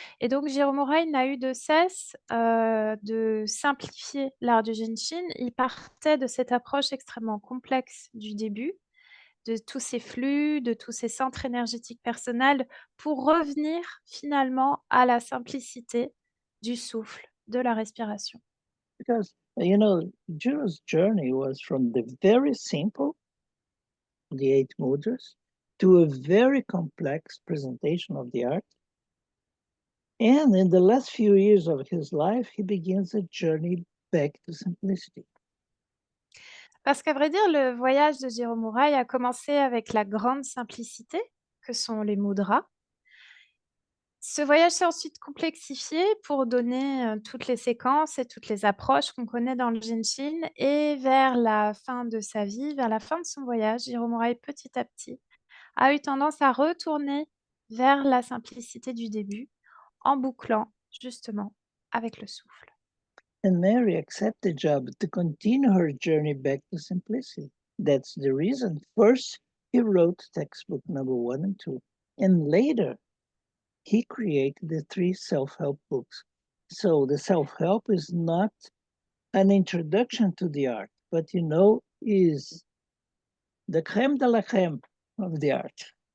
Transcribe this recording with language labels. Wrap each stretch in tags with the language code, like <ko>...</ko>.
<fr>Et donc, Jérôme Moraille n'a eu de cesse de simplifier l'art du Genshin. Il partait de cette approche extrêmement complexe du début, de tous ces flux, de tous ces centres énergétiques personnels, pour revenir finalement à la simplicité du souffle, de la respiration.</fr> <en>Because, you know, Jiro's journey was from the very simple, the 8 mudras, to a very complex presentation of the art. And in the last few years of his life, he begins a journey back to simplicity.</en> <fr>Parce qu'à vrai dire, le voyage de Jérôme Mouraille a commencé avec la grande simplicité que sont les mudras. Ce voyage s'est ensuite complexifié pour donner toutes les séquences et toutes les approches qu'on connaît dans le Genshin. Et vers la fin de sa vie, vers la fin de son voyage, Jérôme Mouraille, petit à petit, a eu tendance à retourner vers la simplicité du début, en bouclant justement avec le souffle.</fr> <en>And Mary accepted the job to continue her journey back to simplicity. That's the reason. First, he wrote textbook number 1 and 2, and later he created the 3 self-help books. So the self-help is not an introduction to the art, but you know, is the creme de la creme of the art.</en>